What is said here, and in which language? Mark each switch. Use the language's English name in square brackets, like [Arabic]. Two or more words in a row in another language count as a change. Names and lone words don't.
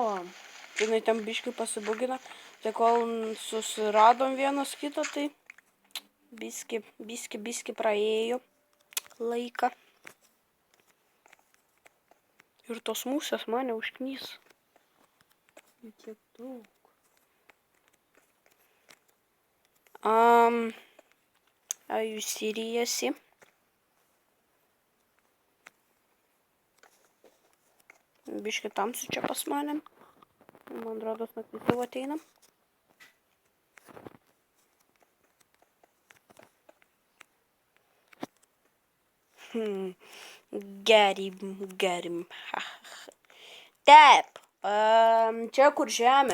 [Lithuanian] Jinai ten biški pasibugino. Tai kol susiradom vienas kitą, tai biški praėjo laiką. Ir tos musės mane užknys. Kiek daug. [English] Are you serious? [Lithuanian] Biški tamsu čia pas manim. Man rodos, naktis jau ateina. Gerim. Taip. Čia kur žemė.